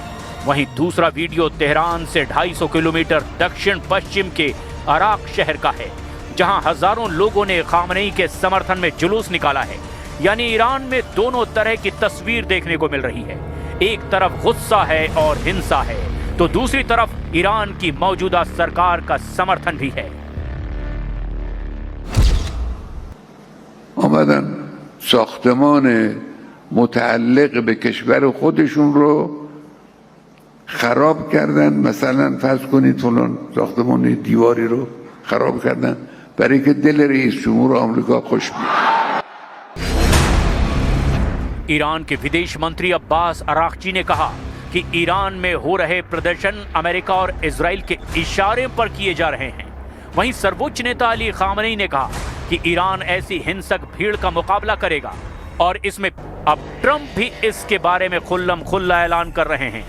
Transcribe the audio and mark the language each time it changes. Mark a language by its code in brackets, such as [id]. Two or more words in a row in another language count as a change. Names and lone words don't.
[hi] वहीं दूसरा वीडियो तेहरान से 250 किलोमीटर दक्षिण पश्चिम के अराक शहर का है, जहां हजारों लोगों ने खामनेई के समर्थन में जुलूस निकाला है। यानी ईरान में दोनों तरह की तस्वीर देखने को मिल रही है। एक तरफ गुस्सा है और हिंसा है, तो दूसरी तरफ ईरान की मौजूदा सरकार का समर्थन भी है। [fa] آمدن ساختمان متعلق به کشور خودشون رو خراب کردن. مثلا فرض کنید فلان ساختمان دیواری رو خراب کردن برای که دل رئیس جمهور آمریکا خوش بیاد. [hi] ईरान के विदेश मंत्री अब्बास अरागची ने कहा कि ईरान में हो रहे प्रदर्शन अमेरिका और इजराइल के इशारे पर किए जा रहे हैं। वहीं सर्वोच्च नेता अली खामनेई ने कहा कि ईरान ऐसी हिंसक भीड़ का मुकाबला करेगा और इसमें अब ट्रंप भी इसके बारे में खुल्लम खुल्ला ऐलान कर रहे हैं।